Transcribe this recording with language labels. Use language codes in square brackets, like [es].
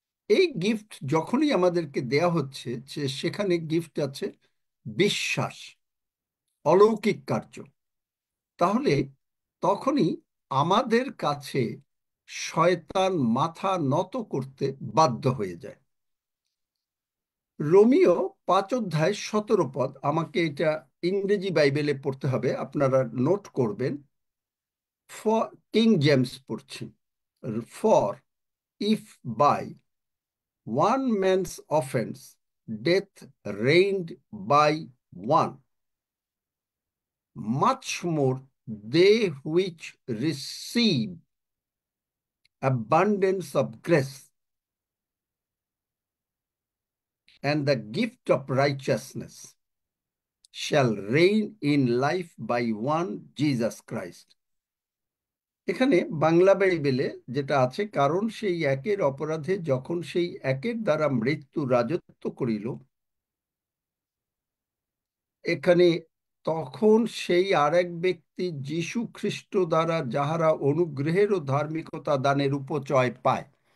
[bn] এই গিফট যখনই আমাদেরকে দেয়া হচ্ছে, যে সেখানে গিফট আছে বিশ্বাস, অলৌকিক কার্য, তাহলে তখনই আমাদের কাছে শয়তান মাথা নত করতে বাধ্য হয়ে যায়। রোমিও 5 অধ্যায় 17 পদ, আমাকে এটা ইংরেজি বাইবেলে পড়তে হবে, আপনারা নোট করবেন। ফর, কিং জেমস পড়ছি। [en] For if by one man's offense, death reigned by one, much more they which receive abundance of grace and the gift of righteousness shall reign in life by one Jesus Christ. [bn] এখানে বাংলা বাইবেলে যেটা আছে, কারণ সেই একের অপরাধে যখন সেই একের দ্বারা মৃত্যু রাজত্ব করিল, এখানে তখন সেই আরেক ব্যক্তি যীশু খ্রিস্ট দ্বারা যাহারা অনুগ্রহের ও ধার্মিকতা দানের উপচয় পায়।